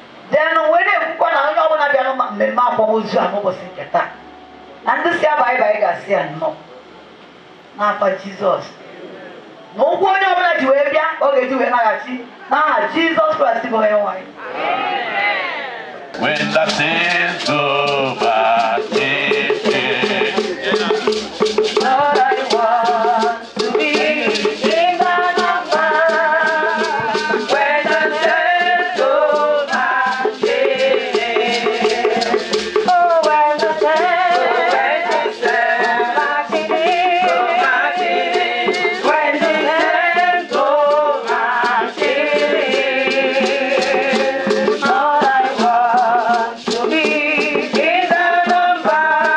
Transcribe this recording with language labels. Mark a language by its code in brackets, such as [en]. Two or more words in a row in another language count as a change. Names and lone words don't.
[ig] Then wee na-ekwukwa na onye ọbụla bịara ma-, mmemme akwamozu a n'ụbọchị nke taa, na ndị si abaị baị ga-asị ya nnọọ. N'afa Jizọs. Na ụgwọ onye ọbụla ji wee bịa, ọ ga-eji wee naghachi n'aha Jizọs Kraịst bụ onye nwe anyị. [en] When the saints go back, Lord, I want to be in the number. When the saints go back, oh, when the saints, when the saints go back, when the saints go back, Lord, I want to be in the number.